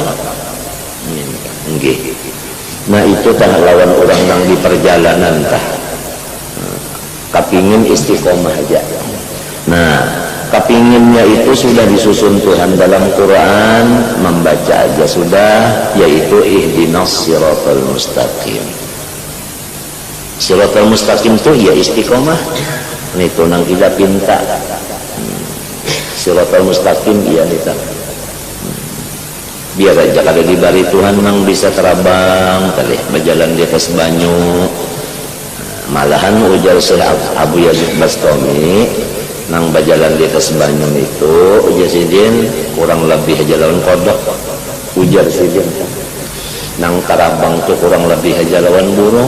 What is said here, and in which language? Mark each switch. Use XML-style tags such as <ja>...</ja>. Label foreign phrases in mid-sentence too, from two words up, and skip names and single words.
<bjn>Nggih. Nah itu tah lawan orang yang di perjalanan tah kapingin istiqomah aja. Nah kapinginnya itu sudah disusun Tuhan dalam Quran, membaca aja sudah, yaitu</bjn> <ar>اهدنا الصراط المستقيم. الصراط المستقيم</ar> <bjn>itu ya istiqomah. Itu nang kita pinta</bjn> <ar>الصراط المستقيم</ar> <bjn>iya nita. Biar aja kada dibari Tuhan nang bisa terabang kali berjalan di atas banyu. Malahan ujar Syekh Abu Yazid Bastami nang berjalan di atas banyu itu ujar sidin kurang lebih aja lawan kodok, ujar sidin nang terabang tuh kurang lebih aja lawan burung.</bjn>